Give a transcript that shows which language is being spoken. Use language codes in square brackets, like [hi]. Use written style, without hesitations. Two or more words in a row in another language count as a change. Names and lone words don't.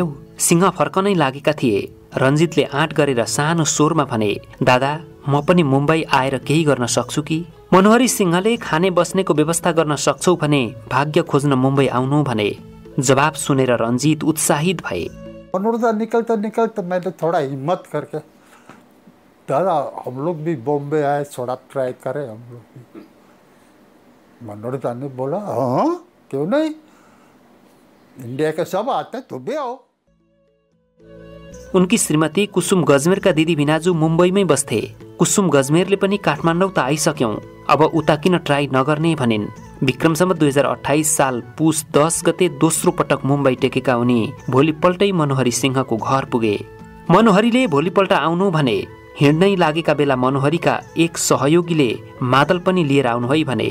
[ne] सिंह फर्कनै लागेका थिए। रञ्जितले आँट गरेर सानो स्वरमा भने, दादा म पनि मुम्बई आएर केही गर्न सक्छु कि? मनोहरी सिंहले खाने बस्नेको व्यवस्था गर्न सक्छौ भने भाग्य खोज्न मुम्बई आउनु भने। जवाब सुनेर रञ्जित उत्साहित भए। [hi] मनोहर निकलते मैंने थोड़ा हिम्मत करके, दादा हम लोग भी बॉम्बे आए, थोड़ा ट्राई करें हम लोग भी। मनोहर ने बोला, हाँ क्यों नहीं, इंडिया के सब आते तुम भी आओ। [ne] उनकी श्रीमती कुसुम गजमेरका दिदी भिनाजु मुम्बईमै बस्थे। कुसुम गजमेरले पनि काठमाडौँ त आइसक्यौं, अब उता किन ट्राई नगर्ने भनिन्। विक्रम सम्वत 2028 साल पुस 10 गते दोस्रो पटक मुम्बई टेकेका उनी भोलिपल्टै मनोहरी सिंहको घर पुगे। मनोहरीले भोलिपल्ट आउनु भने। हिँड्नै लागेका बेला मनोहरीका एक सहयोगीले मादल पनि लिएर आउनु है भने।